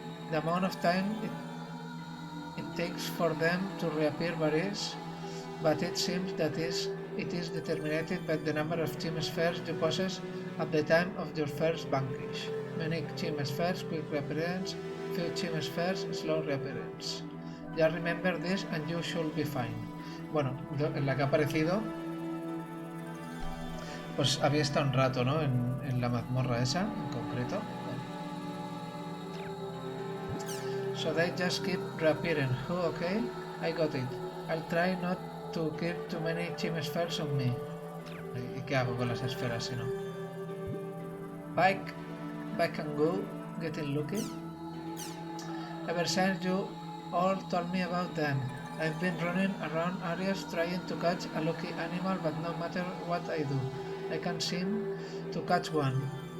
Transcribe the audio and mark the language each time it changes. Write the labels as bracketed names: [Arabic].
[English] The amount of time it takes for them to reappear varies, but it seems that it is determined by the number of team spheres you possess at the time of your first vanquish. Many team spheres quick reappearance, few team spheres slow reappearance. Just remember this and you should be fine. [Spanish] Bueno, en la que ha aparecido, pues había estado un rato, ¿no? En la mazmorra esa, en concreto. [English] So they just keep reappearing. Oh, okay, I got it. I'll try not to keep too many team spheres on me. [Spanish] ¿Y qué hago con las esferas si no? [English] Back and go, getting lucky. Ever since you all told me about them, I've been running around areas trying to catch a lucky animal, but no matter what I do, I can't seem to catch one.